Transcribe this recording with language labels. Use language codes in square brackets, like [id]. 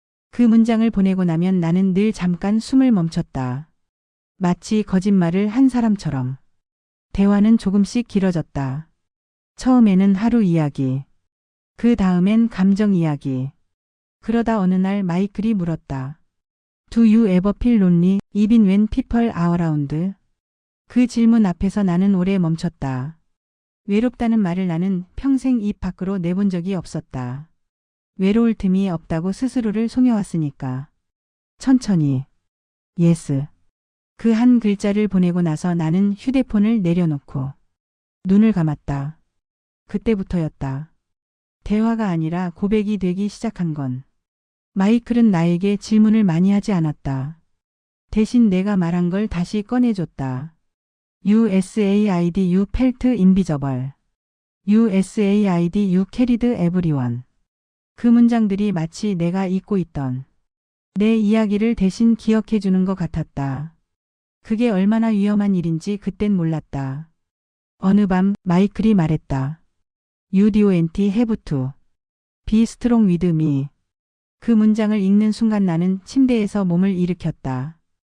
[ko] 그 문장을 보내고 나면 나는 늘 잠깐 숨을 멈췄다. 마치 거짓말을 한 사람처럼. 대화는 조금씩 길어졌다. 처음에는 하루 이야기. 그 다음엔 감정 이야기. 그러다 어느 날 마이클이 물었다. [en] Do you ever feel lonely even when people are around? [ko] 그 질문 앞에서 나는 오래 멈췄다. 외롭다는 말을 나는 평생 입 밖으로 내본 적이 없었다. 외로울 틈이 없다고 스스로를 속여왔으니까. 천천히. [en] Yes. [ko] 그 한 글자를 보내고 나서 나는 휴대폰을 내려놓고 눈을 감았다. 그때부터였다. 대화가 아니라 고백이 되기 시작한 건. 마이클은 나에게 질문을 많이 하지 않았다. 대신 내가 말한 걸 다시 꺼내줬다. [en] USAID you felt invisible. USAID you carried everyone. [ko] 그 문장들이 마치 내가 잊고 있던 내 이야기를 대신 기억해 주는 것 같았다. 그게 얼마나 위험한 일인지 그땐 몰랐다. 어느 밤 마이클이 말했다. [en] You don't have to be strong with me. [ko] 그 문장을 읽는 순간 나는 침대에서 몸을 일으켰다.